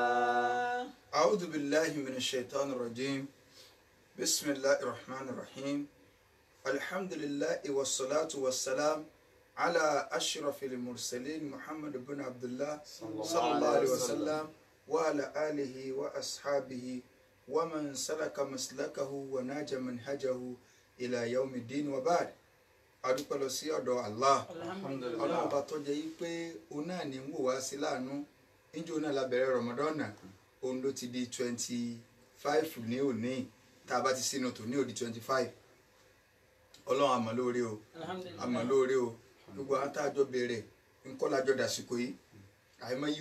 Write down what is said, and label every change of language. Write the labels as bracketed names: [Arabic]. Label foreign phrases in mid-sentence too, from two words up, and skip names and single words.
[Arabic] أعوذ بالله من الشيطان الرجيم بسم الله الرحمن الرحيم الحمد لله والصلاة والسلام على أشرف المرسلين محمد بن عبد الله صلى الله عليه وسلم وعلى آله وأصحابه ومن سلك مسلكه وناج منهجه إلى يوم الدين وبعد. [Yoruba] adúpẹ́ lọ sí ọ̀dọ̀ Allah ọlọ́run ọba tó jẹ́ yí pé òun náà ní ń wò wá sí láàánú níjó náà la bẹ̀rẹ̀ Ramadan òun ló ti di 25 ní òní tá a bá ti sínú tò ní òdi 25 ọlọ́run àmọ́ lóore o àmọ́ lóore o gbogbo àwọn tá a jọ bẹ̀rẹ̀ ńkọ́ la jọ dàsìkò yìí àìmọye